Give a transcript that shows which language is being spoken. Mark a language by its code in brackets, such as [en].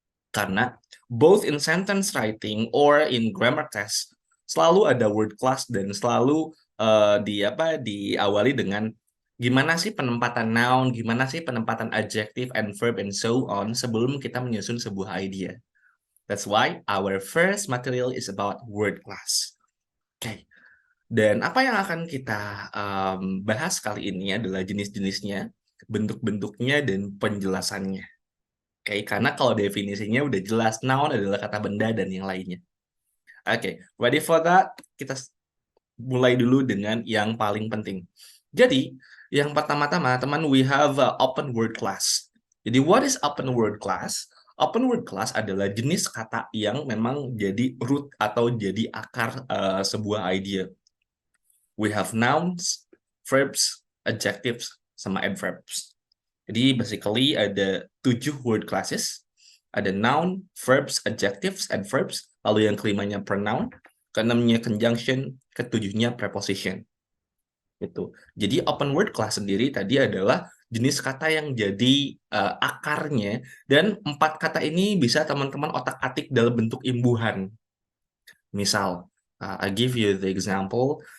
[id] Karena [en] both in sentence writing or in grammar test [id] selalu ada word class dan selalu diawali dengan gimana sih penempatan noun, gimana sih penempatan [en] adjective and verb and so on [id] sebelum kita menyusun sebuah idea. [en] That's why our first material is about word class. Oke. [id] Dan apa yang akan kita bahas kali ini adalah jenis-jenisnya, bentuk-bentuknya, dan penjelasannya. Oke, karena kalau definisinya udah jelas, noun adalah kata benda dan yang lainnya. Oke, [en] ready for that? [id] Kita mulai dulu dengan yang paling penting. Jadi, yang pertama-tama, teman, [en] we have a open word class. [id] Jadi, [en] what is open word class? [id] Open word class adalah jenis kata yang memang jadi root atau jadi akar sebuah idea. [en] We have nouns, verbs, adjectives, sama adverbs. [id] Jadi basically ada 7 word classes. Ada noun, verbs, adjectives, adverbs. Lalu yang kelimanya pronoun, keenamnya conjunction, ketujuhnya preposition. Gitu. Jadi open word class sendiri tadi adalah jenis kata yang jadi akarnya, dan 4 kata ini bisa teman-teman otak-atik dalam bentuk imbuhan. [en] Misal, I give you the example.